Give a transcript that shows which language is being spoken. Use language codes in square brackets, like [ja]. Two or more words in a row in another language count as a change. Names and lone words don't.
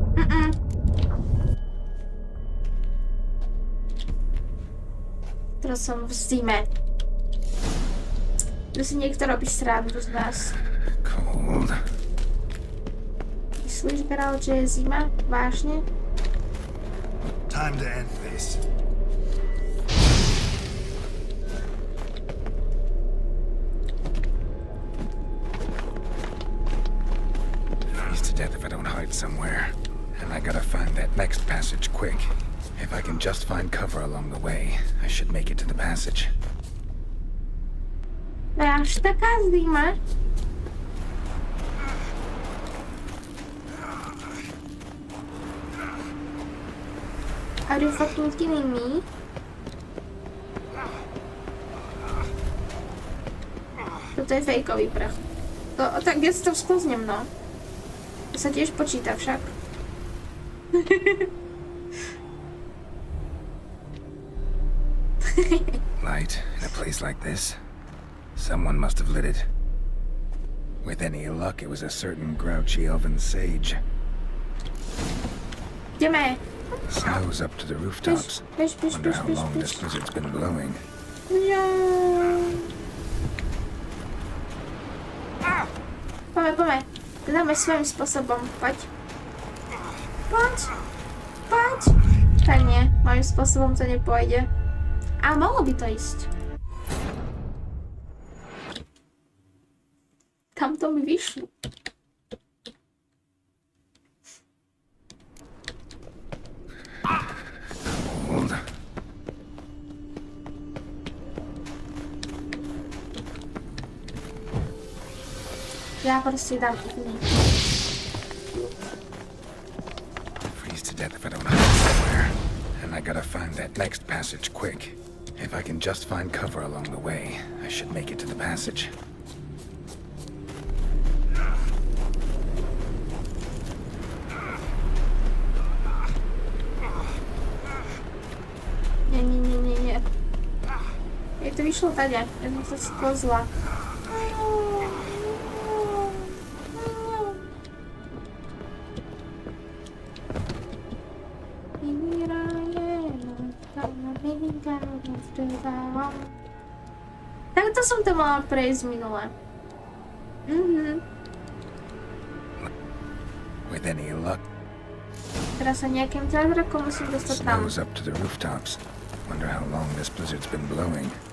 [sk] Teraz som v zime. Tu si niekto robí srandu z nás. [en] Cold. [sk] Myslíš, Geralt, že je zima? Vážne? [en] Time to end this. Freeze to death if I don't hide somewhere. And I gotta find that next passage quick. If I can just find cover along the way, I should make it to the passage. [sk] Až taká zima? [en] Are you fucking kidding me? [sk] Toto je fejkový prach. Tak ja si to sklznem, no. To sa tiež počíta však. [en] Light in a place like this? Someone must have lit it. With any luck, it was a certain grouchy elven sage. [sk] Ideme. [en] Snow's up to the rooftops. Wonder how long this blizzard's been blowing. [sk] Poďme. Dáme svojím spôsobom. Poď. Tak nie, mojím spôsobom to nepôjde. Ale malo by to ísť. Tam to mi vyšlo. [en] Cold. [sk] Ja proste dám úplne. [en] Freeze to death if I don't hide somewhere. And I gotta find that next passage quick. If I can just find cover along the way, I should make it to the passage. [sk] Nie. Jak to vyšlo tady? Ja som sa sklzla. Tak to som to mala prejsť minule. [en] With any luck, [sk] Teraz sa nejakým zázrakom musím dostať tam. [en] snow's up to the rooftops. Wonder how long this blizzard's been blowing.